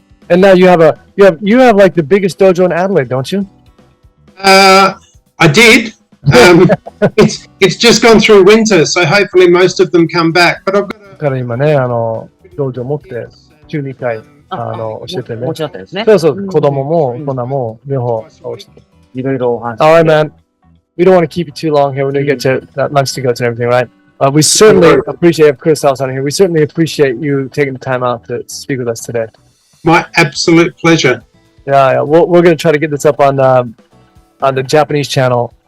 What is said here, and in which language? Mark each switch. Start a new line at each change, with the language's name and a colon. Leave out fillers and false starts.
English: And now you have like the biggest dojo in Adelaide, don't you? I did. It's just gone through winter, so hopefully most of them come back. But I've got
Japanese: から今ね、道場持って週2回教えてね。持ちだったですね。そう、子供も大人も両方教えて。いろいろお話。
English: All right, man. We don't want to keep you too long here. We're going to get to that lunch to go to and everything, right? We certainly appreciate Chris House on here. We certainly appreciate you taking the time out to speak with us today. My absolute pleasure. Yeah. We're going to try to get this up on the Japanese channel.